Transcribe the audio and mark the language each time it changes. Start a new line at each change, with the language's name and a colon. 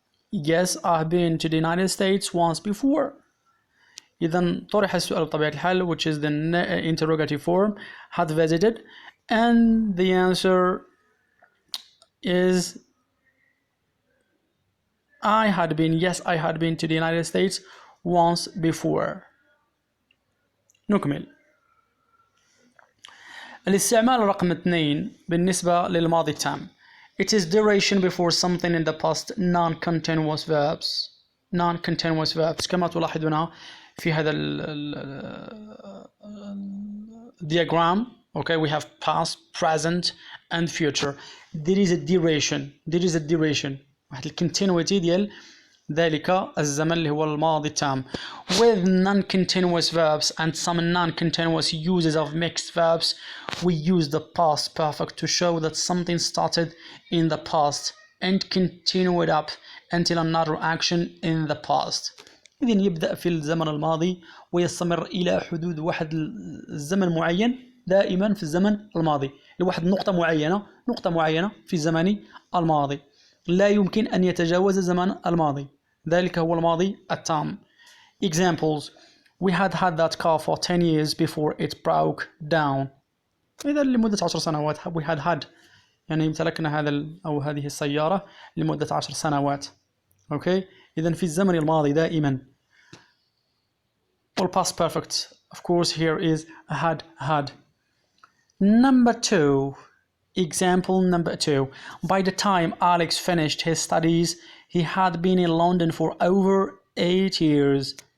English: Yes, I've been to the United States once before.
Arabic: إذا طرح السؤال بطبيعة الحال,
English: which is the interrogative form, had visited, and the answer is I had been. Yes, I had been to the United States once before.
Arabic: نكمل. الاستعمال رقم 2 بالنسبة للماضي التام.
English: It is duration before something in the past non-continuous verbs. Non-continuous verbs
Arabic: كما تلاحظون في هذا diagram.
English: Okay, we have past, present and future. There is a duration.
Arabic: واحد الكونتينيوتي ديال ذلك الزمن اللي هو الماضي التام.
English: With non-continuous verbs and some non-continuous uses of mixed verbs, we use the past perfect to show that something started in the past and continued up until another action in the past.
Arabic: إذن يبدأ في الزمن الماضي ويستمر إلى حدود واحد الزمن معين دائما في الزمن الماضي لواحد نقطة معينة في الزمن الماضي لا يمكن أن يتجاوز الزمن الماضي. ذلك هو الماضي التام.
English: Examples: we had that car for 10 years before it broke down.
Arabic: إذا لمدة 10 سنوات
English: we had
Arabic: يعني امتلكنا هذه السيارة لمدة 10 سنوات.
English: Okay.
Arabic: إذا في الزمن الماضي دائما.
English: All past perfect, of course, here is had. Number 2. Example number 2. By the time Alex finished his studies, he had been in London for over 8 years.